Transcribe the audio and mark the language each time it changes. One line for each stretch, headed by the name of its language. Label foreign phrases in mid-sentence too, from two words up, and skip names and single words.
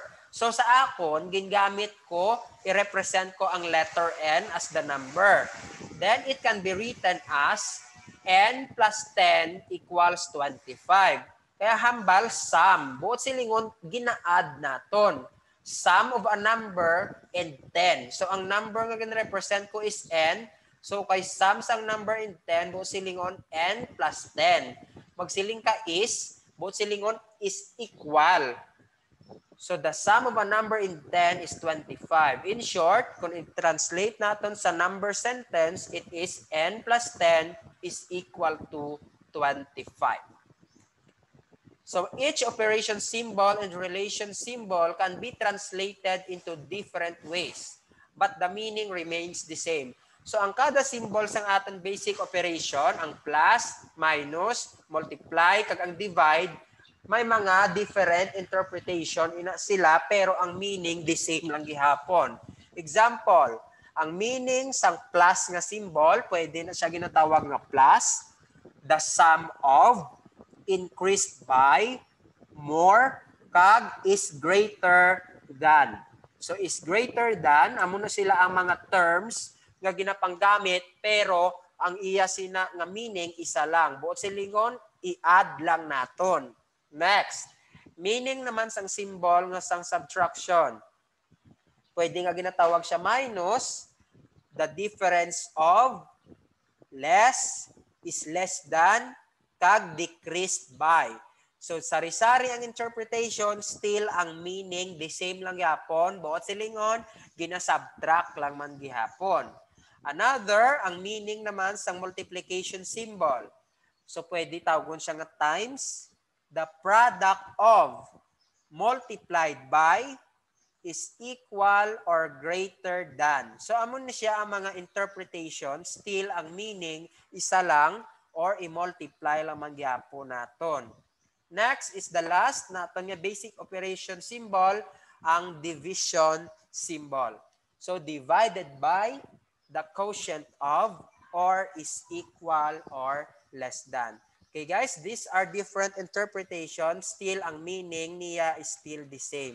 Hiligaynon: So sa akon, gingamit ko, i-represent ko ang letter n
English: as the number. Then it can be written as n plus 10 equals 25.
Hiligaynon: Kaya hambal sum. Buot silingon, gina-add naton.
English: Sum of a number and 10.
Hiligaynon: So ang number nga gina-represent ko is n. So kay sum sang number in 10, buot silingon
English: n plus 10.
Hiligaynon: Magsiling ka is, buot silingon is equal.
English: So the sum of a number in 10 is 25. In short,
Hiligaynon: kung i-translate natin sa number sentence,
English: it is n plus 10 is equal to 25. So each operation symbol and relation symbol can be translated into different ways, but the meaning remains the same.
Hiligaynon: So ang kada symbol sang aton
English: basic operation,
Hiligaynon: ang plus, minus, multiply, kag ang divide, may mga
English: different interpretation
Hiligaynon: ina sila pero ang meaning
English: the same
Hiligaynon: lang gihapon. Example, ang meaning sang plus nga symbol, pwede na siya ginatawag nga plus,
English: the sum of, increased by, more, kag is greater than. So is greater than,
Hiligaynon: amo na sila ang mga terms nga ginapanggamit pero ang iya sina nga meaning isa lang. Buot silingon, i-add lang naton. Next, meaning naman sang symbol nga sang subtraction. Pwede nga ginatawag siya
English: minus, the difference of, less is less than, kag decreased by.
Hiligaynon: So sari-sari ang interpretation, still ang meaning
English: the same
Hiligaynon: lang gihapon. Buot silingon, ginasubtract lang man gihapon. Another, ang meaning naman sang multiplication symbol. So pwede tawagon siya nga times.
English: The product of multiplied by is equal or greater than.
Hiligaynon: So amon na siya ang mga interpretation, still ang meaning isa lang or i-multiply lang man gyapon naton.
English: Next is the last
Hiligaynon: naton nga
English: basic operation symbol, ang division symbol. So divided by, the quotient of, or is equal or less than. Okay guys, these are different interpretations, still ang meaning niya is still the same.